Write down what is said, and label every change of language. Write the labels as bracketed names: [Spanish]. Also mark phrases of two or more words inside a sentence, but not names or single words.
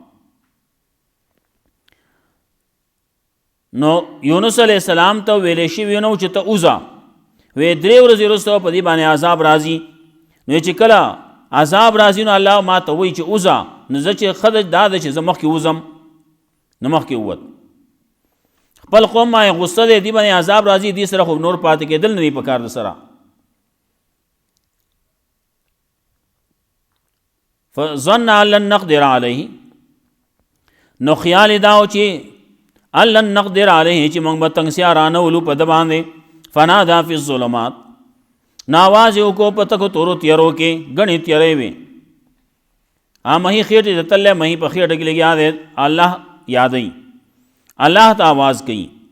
[Pashto] نو یونس [Arabic] علیہ السلام [Pashto] ته ویلې شوي نو چې ته اوځه، وی 3 ورځې وروسته په دې باندې عذاب راځي. نو چې کله عذاب راځي نو الله ما ته وایي چې اوځه. نو زه چې ښه دا ده چې زه مخکې وځم، نو مخکې ووت. خپل قوم باندې غصه دی، دې باندې عذاب راځي، دې سره خو نور پاتې کېدل نه دي په کار د سره. [Arabic] فظن ان لن نقدر علیه، [Pashto] نو خیال دا و چې [Arabic] ان لن نقدر علیه [Pashto] چې موږ به تنګسیا رانولو په ده باندې. [Arabic] فنادا فی الظلمات، [Pashto] نو آواز یې وکړو په تکو تورو تیارو کې، ګڼې تیارې وې. مهی خېټې ته تللی، مهی په خېټه کې لګیا دی، الله یادوي، الله ته آواز کوي.